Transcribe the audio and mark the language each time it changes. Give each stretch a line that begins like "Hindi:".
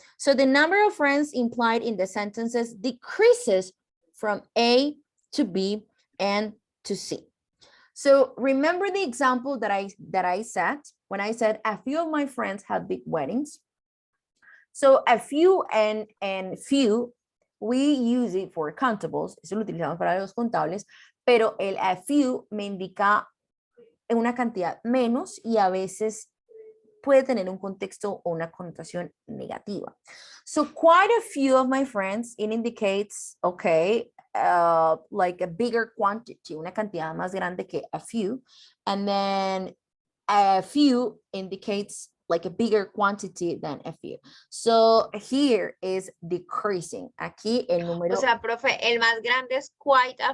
English: So the number of friends implied in the sentences decreases from A to B and to C. So remember the example that I said when I said a few of my friends had big weddings. So a few and few, we use it for countables.
Spanish: Eso lo utilizamos para los contables, pero el a few me indica una cantidad menos y a veces puede tener un contexto o una connotación negativa.
English: So quite a few of my friends, it indicates, okay, like a bigger quantity,
Spanish: una cantidad más grande que a few.
English: And then a few indicates like a bigger quantity than a few. So here is decreasing.
Spanish: Aquí el número. O sea, profe, el más grande es quite a